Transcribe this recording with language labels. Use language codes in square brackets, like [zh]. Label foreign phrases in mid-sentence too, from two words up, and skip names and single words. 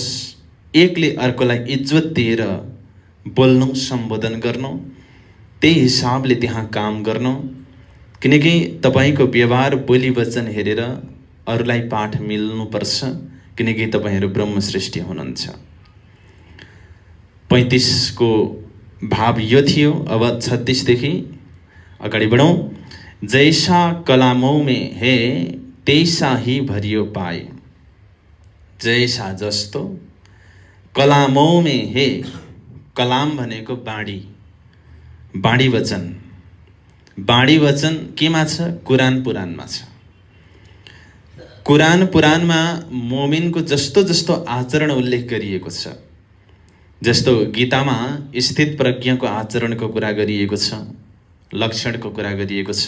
[ne] एकले अर्कोलाई इज्जत दिएर बोल्नु, सम्बोधन गर्नु, त्यही हिसाबले त्यहाँ काम गर्नु, किनकि तपाईँको व्यवहार, बोली वचन हेरेर अरूलाई पाठ मिल्नुपर्छ, किनकि तपाईँहरू ब्रह्म सृष्टि हुनुहुन्छ। 35 को भाव यो थियो। अब 36 देखि अगाडि बढौँ। [hi] जैसा कलामों में है तैसा ही भरियो पाए। [ne] जैसा जस्तो, [hi] कलामों में है, [ne] कलाम भनेको बाणी, बाणी वचन। बाणी वचन केमा छ? कुरान पुराणमा छ। कुरान पुराणमा मोमिनको जस्तो जस्तो आचरण उल्लेख गरिएको छ, जस्तो गीतामा स्थित प्रज्ञको आचरणको कुरा गरिएको छ, लक्षणको कुरा गरिएको छ।